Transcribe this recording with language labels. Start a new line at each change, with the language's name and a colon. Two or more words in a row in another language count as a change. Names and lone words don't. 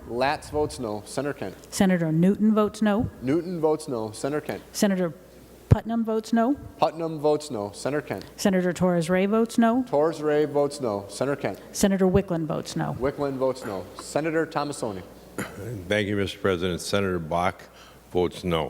English: Latz votes no. Senator Kent. Senator Newton votes no. Newton votes no. Senator Kent. Senator Putnam votes no. Putnam votes no. Senator Kent. Senator Torres Ray votes no. Torres Ray votes no. Senator Kent. Senator Wickland votes no. Wickland votes no. Senator Tomassoni. Thank you, Mr. President. Senator Bach votes no.